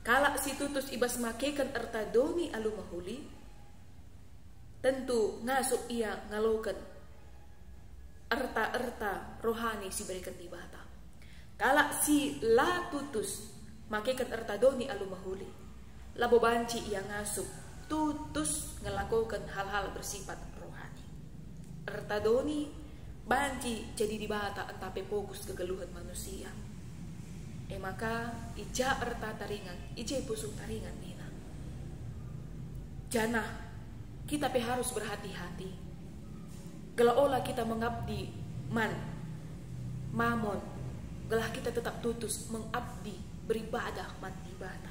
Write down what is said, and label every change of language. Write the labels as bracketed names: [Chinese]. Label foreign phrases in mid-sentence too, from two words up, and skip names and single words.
[Batak Karo] Kala si tutus ibas makekan erta doni alu mahuli, tentu ngasuk ia ngalokan erta-erta rohani si berikan di bata. Kala si la tutus makekan erta doni alu mahuli, labo banci ia ngasuk tutus [Indonesian] ngelakukan hal-hal bersifat rohani. [Batak Karo] Erta doni banci jadi di bata entape fokus kegeluhan manusia. Maka ija erta taringan, ija pusung taringan nina. [Indonesian] Janah kita harus berhati-hati. [Batak Karo] Gelah olah kita mengabdi mamon, gelah [Indonesian] kita tetap [Batak Karo] tutus mengabdi beribadah man ibadah.